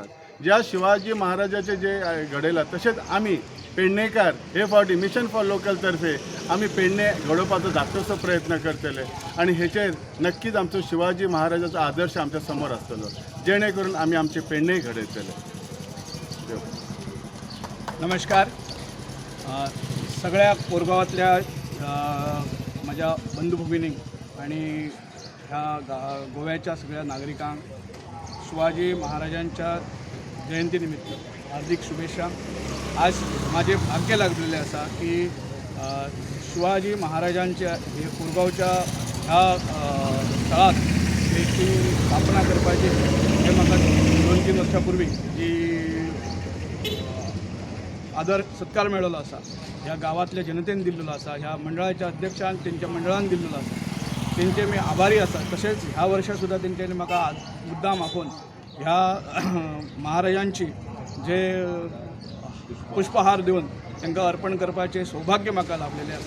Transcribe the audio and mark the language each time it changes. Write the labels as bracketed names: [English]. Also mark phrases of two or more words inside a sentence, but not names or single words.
[Konkani] ज्या शिवाजी महाराजाचे जे घडयला तशेंच आमी पेडणेकार हे फावटी मिशन फॉर लोकल तर्फे आमी पेडणे घडोवपाचो धाकटोसो प्रयत्न करतले आणि हेचेर नक्कीच आमचो शिवाजी महाराजाचो आदर्श आमच्या समोर आसतलो, जेणे करून आमी आमचे पेडणे घडयतले. नमस्कार. सगळ्या कोरगांवांतल्या म्हज्या बंधुभगिनींक आणि ह्या गोव्याच्या सगळ्या नागरिकांक शिवाजी महाराजांच्या जयंती निमित्त हार्दिक शुभेच्छा. आज माझे भाग्य लागलेले असा की शिवाजी महाराजांच्या हे कोरगांवच्या ह्या स्थळात त्याची स्थापना करपाची हे म्हाका 2-3 वर्सां पूर्वी जी आदर सत्कार मेळिल्लो आसा, ह्या गांवांतल्या जनतेन दिल्लो आसा, ह्या मंडळाच्या अध्यक्षान तेंच्या मंडळान दिल्लो आसा, तेंचे मी आभारी आसा. तशेंच ह्या वर्सा सुद्दां तेंच्यांनी म्हाका मुद्दाम आपोवन ह्या महाराजांची जे पुष्पहार दिवन तांकां अर्पण करपाचें सौभाग्य म्हाका लाभलेलें आसा.